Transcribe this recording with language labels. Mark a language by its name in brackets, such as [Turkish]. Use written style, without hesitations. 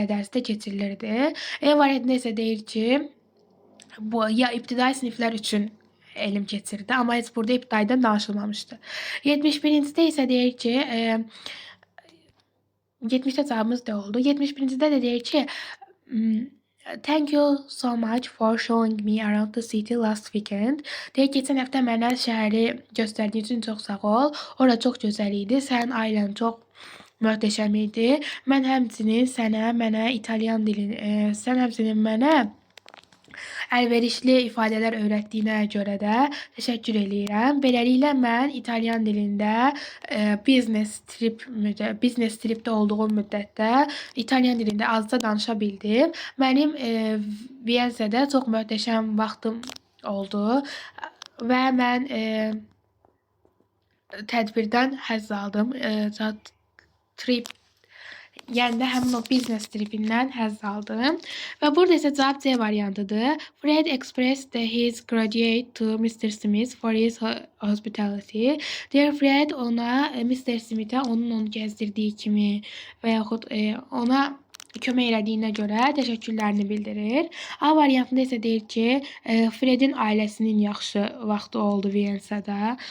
[Azerbaijani] dərsi də keçirilirdi. E variantında isə deyir ki, bu ya ibtidai siniflər üçün elm keçirdi, amma heç burada ibtidaidən danışılmamışdı. 71-cidə isə deyir ki, 70-də cavabımız da oldu. 71-cidə də deyir ki, [English] Thank you so much for showing me around the city last weekend. [Azerbaijani] Deyək, keçən həftə mənə şəhəri göstərdiyin üçün çox sağ ol. Ora çox gözəl idi. Sənin ailən çox möhtəşəm idi. Mən həmçinin mənə İtalyan dilini, sən həmçinin mənə əlverişli ifadələr öyrətdiyinə görə də təşəkkür eləyirəm. Beləliklə mən İtalyan dilində business tripdə olduğum müddətdə İtalyan dilində azca danışa bildim. Mənim Viyensədə çox möhtəşəm vaxtım oldu və mən tədbirdən həzz aldım. Trip yəni də həmin o business tripindən həzz aldım. Və burada isə cavab C variantıdır. [English] Fred expressed his gratitude to Mr. Smith for his hospitality. Dear Fred [Azerbaijani] ona Mr. Smith'ə onu gəzdirdiyi kimi və yaxud ona kömək elədiyinə görə təşəkkürlərini bildirir. A variantında isə deyir ki, Fredin ailəsinin yaxşı vaxtı oldu Viyensədə.